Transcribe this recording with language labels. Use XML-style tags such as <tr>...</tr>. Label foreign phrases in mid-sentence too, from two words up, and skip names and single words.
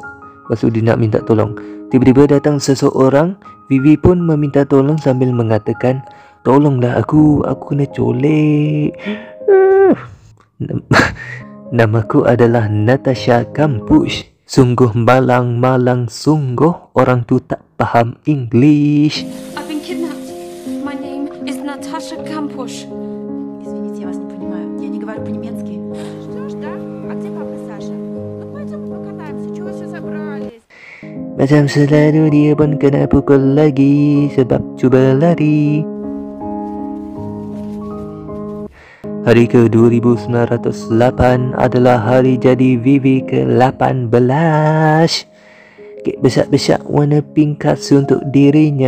<ms>Lepas tu dia nak minta tolong. Tiba-tiba datang seseorang. Vivi pun meminta tolong sambil mengatakan, tolonglah aku kena colek. Namaku adalah Natasha Kampusch. Sungguh malang sungguh orang tu tak faham English.</ms> <en>I've been kidnapped. My name is Natasha Kampusch.</en> <ru>Извините, я вас не понимаю. Я не говорю по-немецки. Что ж, да? А где папа Саша? Ну пойдем покатаемся. Чего все собрались?</ru> <ms>Macam selalu dia pun kena pukul lagi sebab cuba lari. Hari ke 2908 adalah hari jadi Vivi ke-18. Kek besar-besar warna pink khas untuk dirinya.</ms>